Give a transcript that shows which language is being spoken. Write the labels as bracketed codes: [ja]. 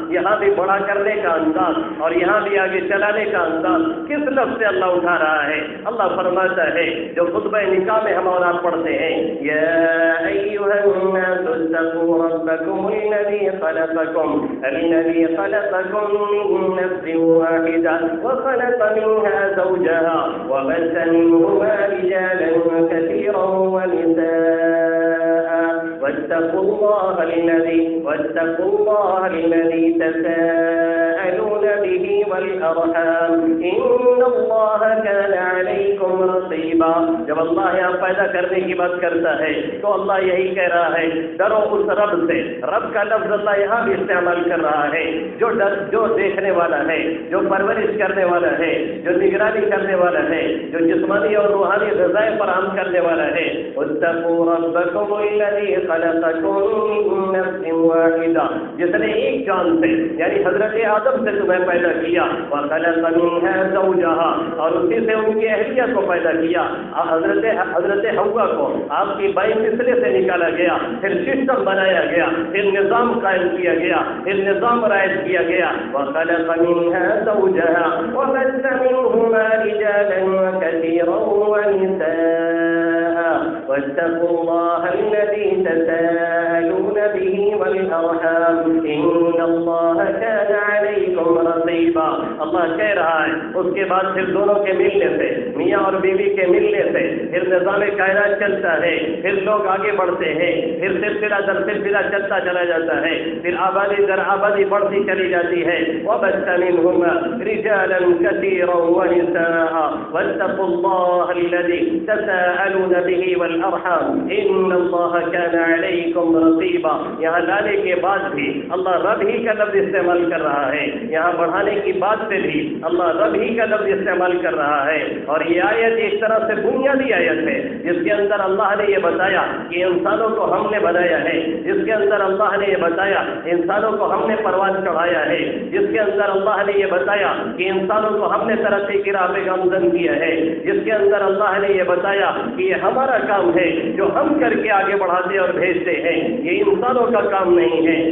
[ur] یہاں بھی بڑا کرنے کا انداز اور یہاں بھی آگے چلانے کا انداز کس لفظ سے اللہ اٹھا رہا ہے؟ اللہ فرماتا ہے جو خطبہ نکاح میں ہم اور آپ پڑھتے ہیں [ar] یا ایھا الناس اتقوا ربکم الذی خلقکم من نفس واحدہ وخلق منها زوجها وبث منهما رجالا كثيرا ونساء واتقوا الله الذي تساءلون به والأرحام إن الله كان عليكم رقيبا. [ur] جب اللہ یہاں پیدا کرنے کی بات کرتا ہے تو اللہ یہی کہہ رہا ہے ڈرو اس رب سے. رب کا لفظ اللہ یہاں بھی استعمال کر رہا ہے جو دیکھنے والا ہے، جو پرورش کرنے والا ہے، جو نگرانی کرنے والا ہے، جو جسمانی اور روحانی غذائیں فراہم کرنے والا ہے. [ar] اتقوا ربکم الذی خلقکم من نفس واحدہ، [ur] جس نے ایک جان سے یعنی حضرت آدم سے تمہیں پیدا کیا، [ar] وخلق منها زوجها، [ur] اور اسی سے ان کی اہلیہ کو پیدا کیا. حضرت حوا کو آپ کی بائیں مثلے سے نکالا گیا، پھر سسٹم بنایا گیا، پھر نظام قائم کیا گیا، پھر نظام رائج کیا گیا. [ar] وخلق منها زوجها وبث منهما رجالا كثيرا ونساء واتقوا الله الذي تساءلون به والأرحام إن الله كان عليكم رقيبا. [ur] اللہ کہہ رہا ہے اس کے بعد پھر دونوں کے ملنے سے، میاں اور بیوی کے ملنے سے پھر نظام کائنات چلتا ہے، پھر لوگ آگے بڑھتے ہیں، پھر سلسلہ در سلسلہ چلتا چلا جاتا ہے، پھر آبادی در آبادی بڑھتی چلی جاتی ہے. [ar] وبث منهما رجالا كثيرا ونساء واتقوا الله الذي تساءلون به والأرحام إن الله كان عليكم رقيبا. [ur] یہاں لانے کے بعد بھی اللہ رب ہی کا لفظ استعمال کر رہا ہے، یہاں بڑھانے کی بات سے بھی اللہ رب ہی کا لفظ استعمال کر رہا ہے. اور یہ آیت ایک طرح سے بنیادی آیت ہے جس کے اندر اللہ نے یہ بتایا کہ انسانوں کو ہم نے بنایا ہے، جس کے اندر اللہ نے یہ بتایا انسانوں کو ہم نے پروان چڑھایا ہے، جس کے اندر اللہ نے یہ بتایا کہ انسانوں کو ہم نے ترقی کی راہ پہ گامزن کیا ہے، جس کے اندر اللہ نے یہ بتایا کہ یہ ہمارا کام ہے جو ہم کر کے آگے بڑھاتے اور بھیجتے ہیں، یہ انسانوں کا کام نہیں ہے.